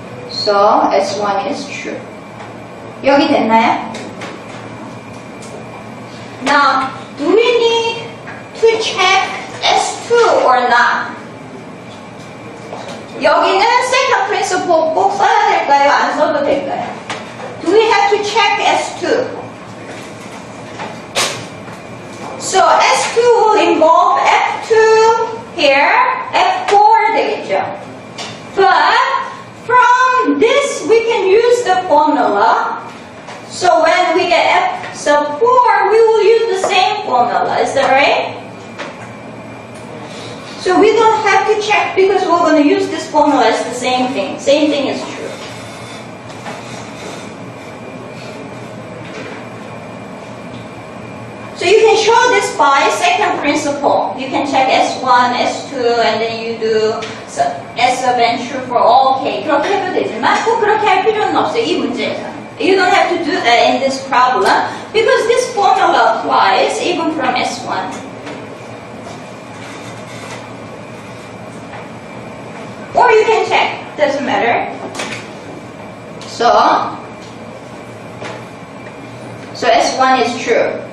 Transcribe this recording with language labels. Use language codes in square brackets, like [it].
[en] So S1 is true. [ko] 여기 됐나요? [en] Now, do we need to check S2 or not? [ko] 여기는 second principle 꼭 써야 될까요? 안 써도 될까요? [en] Do we have to check S2? So S2 will involve F2 here, F4 되겠죠. But from this we can use the formula. So when we get F sub 4, we will use the same formula. Is that right? So we don't have to check because we're going to use this formula as the same thing. Same thing is true. So you can show this by second principle. You can check S1, S2, and then you do S sub n true for all k. [ko] 그렇게 해도 되지만 꼭 그렇게 할 필요는 없어요. 이 문제에서. [en] You don't have to do that in this problem because this formula applies even from S1. Or you can check, doesn't matter. So S1 is true.